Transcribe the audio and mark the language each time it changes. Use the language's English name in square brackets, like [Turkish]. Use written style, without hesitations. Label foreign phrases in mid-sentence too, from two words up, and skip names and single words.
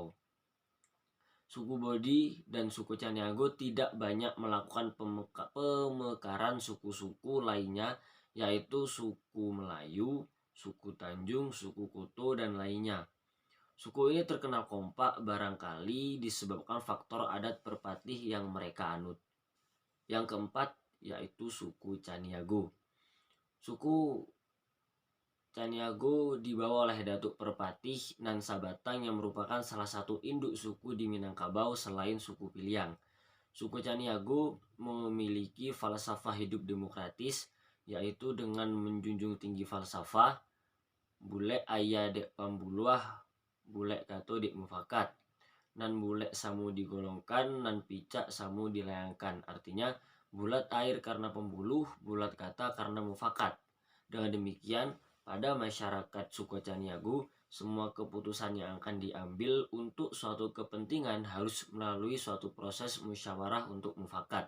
[Indonesian] Suku Bodi dan suku Caniago tidak banyak melakukan pemekaran suku-suku lainnya, yaitu suku Melayu, suku Tanjung, suku Kuto, dan lainnya. Suku ini terkenal kompak barangkali disebabkan faktor adat Perpatih yang mereka anut. Yang keempat yaitu suku Caniago. Suku Caniago dibawa oleh Datuk Perpatih Nan Sabatang yang merupakan salah satu induk suku di Minangkabau selain suku Piliang. Suku Caniago memiliki falsafah hidup demokratis, yaitu dengan menjunjung tinggi falsafah, [Minangkabau] bule aya dek pambuluah, bule kato dek mufakat, nan bule samu digolongkan, nan picak samu dilayangkan. [Indonesian] Artinya, bulat air karena pembuluh, bulat kata karena mufakat. Dengan demikian, pada masyarakat suku Caniago, semua keputusan yang akan diambil untuk suatu kepentingan harus melalui suatu proses musyawarah untuk mufakat.